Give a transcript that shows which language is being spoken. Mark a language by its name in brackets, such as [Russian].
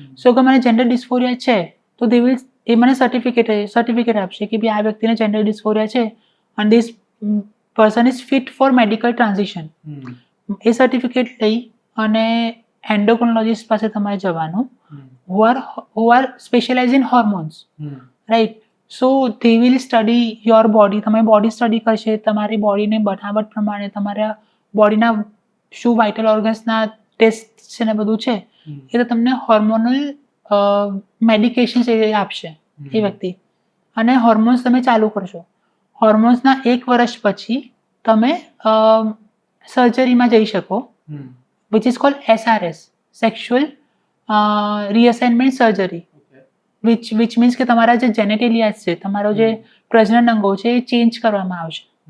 [Gujarati] સો કે મને જેન્ડર ડિસ્ફોરિયા છે તો દે વિલ એ મને સર્ટિફિકેટ આપશે કે ભાઈ આ વ્યક્તિને જેન્ડર ડિસ્ફોરિયા છે અને this person is fit four medical transition. A certificate લઈ અને એન્ડોક્રોનોલોજીસ્ટ પાસે તમારે જવાનું, [English] who are specialized in hormones, right? So they will study your body. [Gujarati] તમારી બોડી સ્ટડી કરશે, તમારી બોડીને બનાવટ પ્રમાણે તમારા બોડીના શું વાઇટલ ઓર્ગન્સના ટેસ્ટ છે ને બધું છે એ તો તમને હોર્મોનલ મેડિકેશન્સ એ આપશે એ વ્યક્તિ, અને હોર્મોન્સ તમે ચાલુ કરશો. હોર્મોન્સના 1 વર્ષ પછી તમે સર્જરીમાં જઈ શકો, [English] which is called SRS, sexual reassignment surgery, which means [Gujarati] કે તમારા જે જેનેટેલિયાસ છે, તમારો જે પ્રજનન અંગો છે એ ચેન્જ કરવામાં આવશે.